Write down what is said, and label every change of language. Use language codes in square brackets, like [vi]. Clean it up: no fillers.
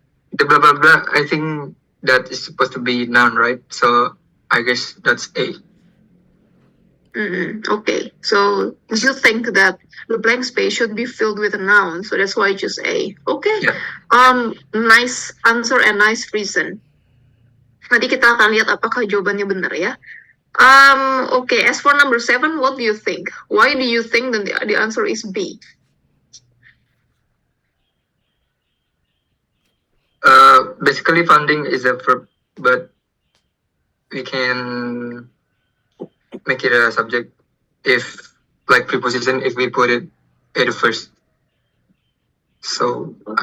[en] The blah blah blah, I think that is supposed to be noun, right? So I guess that's A. Okay, so you think that the blank space should be filled with a noun, so that's why I choose A. Okay, Yeah. Nice answer and nice reason. [id] Nanti kita akan lihat apakah jawabannya benar ya. [en] Okay, as for number 7, what do you think? Why do you think that the answer is B? Basically funding is a verb, but we can make it a subject if, like preposition, if we put it at the first. So I